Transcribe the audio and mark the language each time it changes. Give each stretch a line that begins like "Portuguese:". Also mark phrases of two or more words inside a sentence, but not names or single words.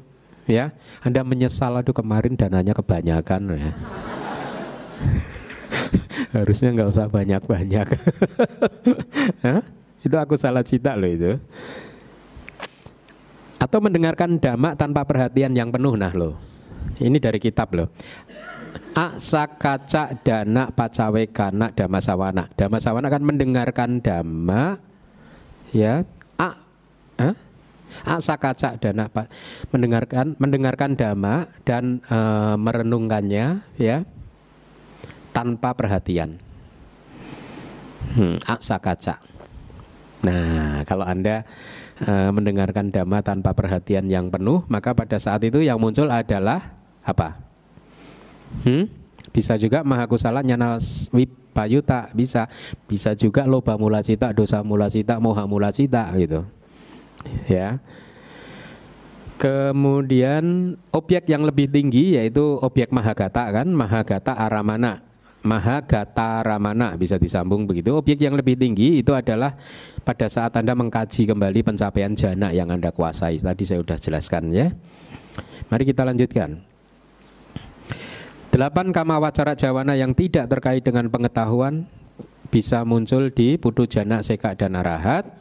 Indonesian: Ya, Anda menyesal aduh kemarin dananya kebanyakan ya. Harusnya nggak usah banyak-banyak. Itu
Pali: akusala cita
Indonesian: loh itu. Atau mendengarkan dhamma tanpa perhatian yang penuh nah loh. Ini dari kitab loh.
Pali: Asakaca dana pacawe kana dhamma sawana.
Indonesian: Dhamma sawana kan mendengarkan dhamma ya. Asakaca dana, mendengarkan dhamma dan merenungkannya ya tanpa perhatian. Asakaca. Nah, kalau Anda mendengarkan dhamma tanpa perhatian yang penuh, maka pada saat itu yang muncul adalah apa? Bisa juga
Pali: mahakusala nyana wipayuta,
Indonesian: bisa juga
Pali: loba mula cita, dosa mula cita, moha mula cita
Indonesian: gitu. Ya. Kemudian objek yang lebih tinggi yaitu objek mahagata kan,
Pali: mahagata aramana.
Indonesian: Mahagata ramana bisa disambung begitu. Objek yang lebih tinggi itu adalah pada saat Anda mengkaji kembali pencapaian jana yang Anda kuasai. Tadi saya sudah jelaskan ya. Mari kita lanjutkan. 8
Pali: kama wacara jawana
Indonesian: yang tidak terkait dengan pengetahuan bisa muncul di
Pali: putu jana,
Indonesian: seka dan arahat.